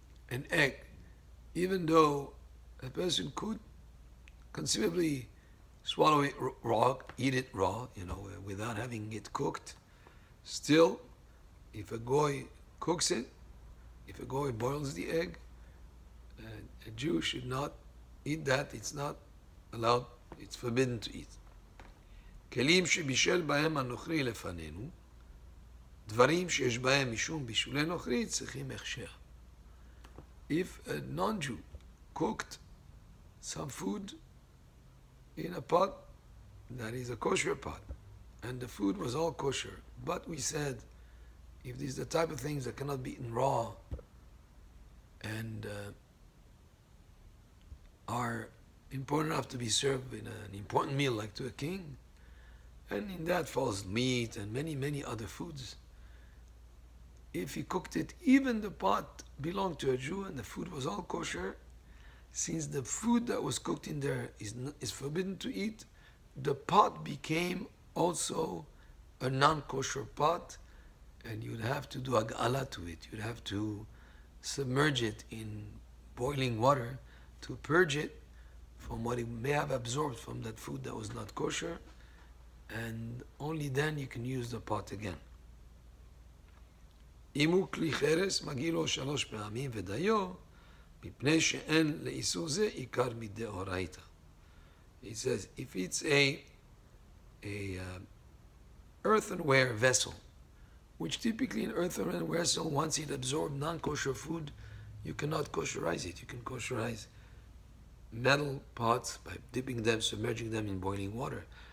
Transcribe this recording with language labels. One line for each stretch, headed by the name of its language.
English: An egg, even though a person could conceivably swallow it raw, eat it raw, without having it cooked, still, if a goy cooks it, if a goy boils the egg, a Jew should not eat that. It's not allowed, it's forbidden to eat.
Hebrew: כלים שבשל בהם הנוכרי לפנינו, דברים שיש בהם משום בישולי נוכרי, צריכים הכשר.
English: If a non-Jew cooked some food in a pot that is a kosher pot, and the food was all kosher, but we said, if these are the type of things that cannot be eaten raw and are important enough to be served in an important meal like to a king, and in that falls meat and many, many other foods, if he cooked it, even the pot belonged to a Jew and the food was all kosher, since the food that was cooked in there is forbidden to eat, the pot became also a non-kosher pot, and you'd have to do ag'ala to it. You'd have to submerge it in boiling water to purge it from what it may have absorbed from that food that was not kosher, and only then you can use the pot again.
Hebrew: אם הוא כלי חרס, מגיע לו 3 פעמים ודיו, מפני שאין לאיסור זה עיקר מדאורייתא.
English: He says, if it's a earthenware vessel, which typically an earthenware vessel, once it absorbs non-kosher food, you cannot kosherize it. You can kosherize metal pots by dipping them, submerging them in boiling water.